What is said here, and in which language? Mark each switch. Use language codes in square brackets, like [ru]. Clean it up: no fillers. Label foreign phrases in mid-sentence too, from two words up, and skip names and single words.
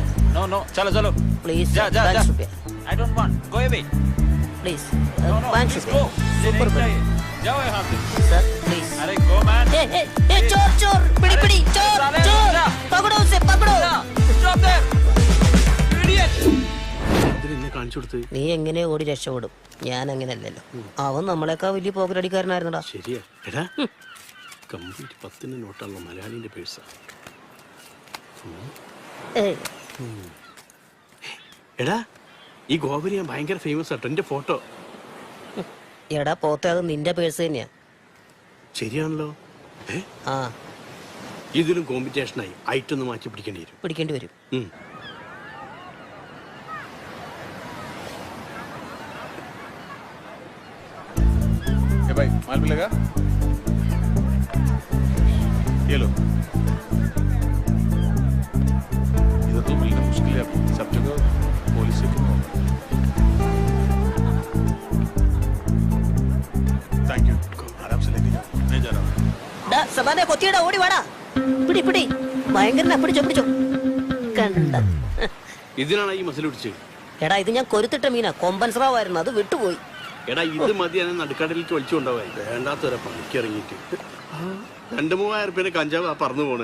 [hi] No, चलो चलो. [en] Please, [hi] जा. 5 रुपया. [en] I don't want. Go away. Please, No, 5 please [hi] रुपया. [en] go. Super [hi] नहीं, [en] good. [hi] जाओ यहाँ से. [en] Sir, please. अरे go man. [hi] Hey, चोर, पिड़ी, चोर. पकड़ो उसे, पकड़ो. [en] Stop there. Idiot. [ml] കാണിച്ചു കൊടുത്ത്? നീ എങ്ങനെ ഓടി രക്ഷപ്പെടും? ഞാൻ അങ്ങനെയല്ലല്ലോ. അവൻ നമ്മളെക്കാൾ വലിയ പോക്കറ്റടിക്കാരനായിരുന്നടാ. ശരിയാ. എടാ കംപ്ലീറ്റ് 10 നോട്ടുള്ള മലയാളിന്റെ പേഴ്സാ. എടാ ഈ ഗോപുരി ഞാൻ ഭയങ്കര ഫേമസ് ആട്ടോ. എന്റെ ഫോട്ടോ. എടാ പോത്തെ, അത് നിന്റെ പേഴ്സ് തന്നെയാ. ശരിയാണല്ലോ. ആ ഇതിലും കോമ്പറ്റീഷനായി ഐറ്റൊന്ന് മാറ്റി പിടിക്കേണ്ടി വരും. [hi] भाई माल मिलेगा? ये लो। इधर तो मिलना मुश्किल है, सब जगह पुलिस से क्यों होगा? [en] thank you, [hi] आराम से लेके जाओ, मैं जा रहा हूँ. [ml] ഡാ സമാനെ കൊത്തിയടാ, ഓടി വാടാ. പിടി ഭയങ്കരനാ. പിടിച്ചോ കണ്ട. ഇതിനാണ് ഈ മസിൽ പിടിച്ചത്. എടാ ഇത് ഞാൻ കൊരുത്തിട്ട മീനാ, കൊമ്പൻ സ്രാവായിരുന്നു, അത് വിട്ടുപോയി. എടാ ഇത് മതി ഞാൻ നടുക്കടലിലേക്ക് വലിച്ചു കൊണ്ടുപോയി. വേണ്ടാത്തവരെ പണിക്ക് ഇറങ്ങിയിട്ട് 2-3000 റുപ്യന്റെ കഞ്ചാവ് പറന്നു പോണ്.